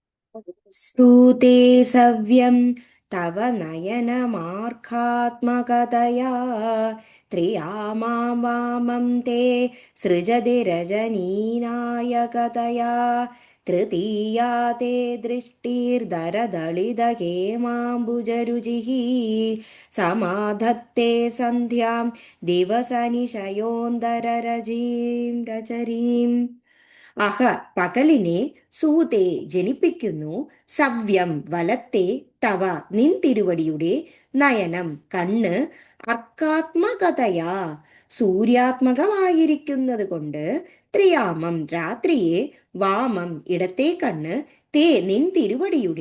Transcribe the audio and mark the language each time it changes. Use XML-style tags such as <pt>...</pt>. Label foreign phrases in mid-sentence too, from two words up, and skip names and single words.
<sa>स्तूते सव्यं तव नयनमार्कात्मकतया त्रियामां वामं ते सृजति रजनीनायकतया तृतीया ते दृष्टिर्दरदलितहेमाम्बुजरुचिः समाधत्ते सन्ध्यां दिवसनिशयोन्दररजीं रचरीम्.</sa> <ml>അഹ പകലിനെ സൂതേ ജനിപ്പിക്കുന്നു, സവ്യം വലത്തെ, തവ നിൻ തിരുവടിയുടെ, നയനം കണ്ണ്, അർക്കാത്മകതയാ സൂര്യാത്മകമായിരിക്കുന്നത് കൊണ്ട്, ത്രിയാമം രാത്രിയെ, വാമം ഇടത്തെ കണ്ണ്, തേ നിൻ തിരുവടിയുടെ,</ml>